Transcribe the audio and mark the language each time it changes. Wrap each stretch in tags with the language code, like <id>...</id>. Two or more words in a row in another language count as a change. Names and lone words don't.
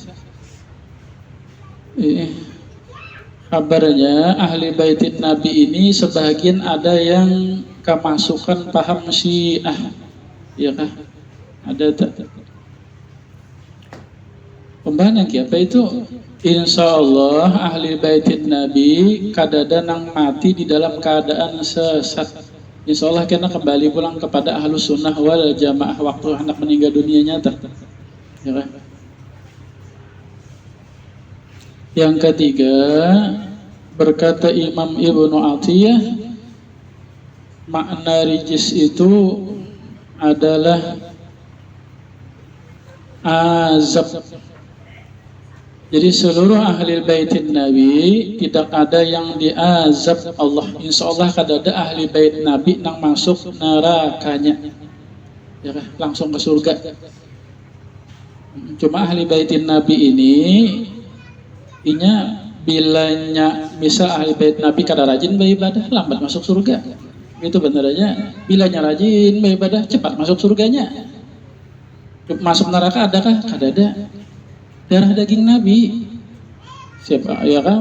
<id>Kabarnya ahli baitin Nabi ini sebagian ada yang kemasukan paham Syiah, ya kan? Ada tak? Pembahasan apa itu?</id> <ar>Insya Allah</ar> <id>ahli baitin Nabi kadada nang mati di dalam keadaan sesat.</id> <ar>Insya Allah</ar> <id>kena kembali pulang kepada</id> <ar>ahlus sunnah wal jamaah</ar> <id>waktu anak meninggal dunia nyata, ya kan? Yang ketiga, berkata Imam Ibnu Atiyah, makna rijis itu adalah azab. Jadi seluruh ahli baitin Nabi tidak ada yang diazab Allah.</id> <ar>Insya Allah</ar> <id>kada ada ahli bait Nabi yang masuk nerakanya, ya kan? Langsung ke surga. Cuma ahli baitin Nabi ini bilanya misal ahli bait Nabi kada rajin beribadah lambat masuk surga. Itu benar aja. Bilanya rajin beribadah cepat masuk surganya. Masuk neraka adakah? Kada ada. Darah daging Nabi. Siapa? Ya kan?</id>